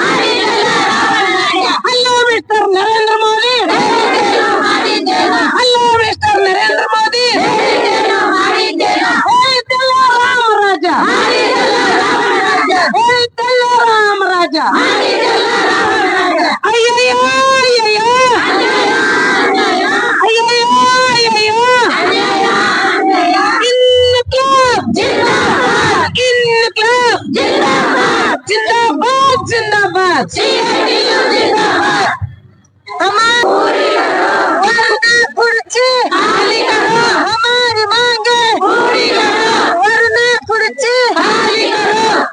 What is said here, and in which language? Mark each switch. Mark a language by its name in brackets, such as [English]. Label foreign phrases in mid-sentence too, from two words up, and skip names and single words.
[English] hello mister [Kannada] ನರೇಂದ್ರ ಮೋದಿ, [English] hello mister [Kannada] ನರೇಂದ್ರ ಮೋದಿ, ಹೇಳಿದ್ದೆಲ್ಲ ರಾಮರಾಜ, ಹೇಳಿದ್ದೆಲ್ಲ ರಾಮರಾಜ. ಅಯ್ಯಯ್ಯೋ ಅಯ್ಯಯ್ಯೋ ಅಯ್ಯಯ್ಯೋ ಅಯ್ಯಯ್ಯೋ. [Hindi] जिंदाबाद जिंदाबाद जिंदाबाद. हमारी वरना खुर्ची खाली करो, हमारी मांगे पूरी करो, वरना खुर्ची खाली करो.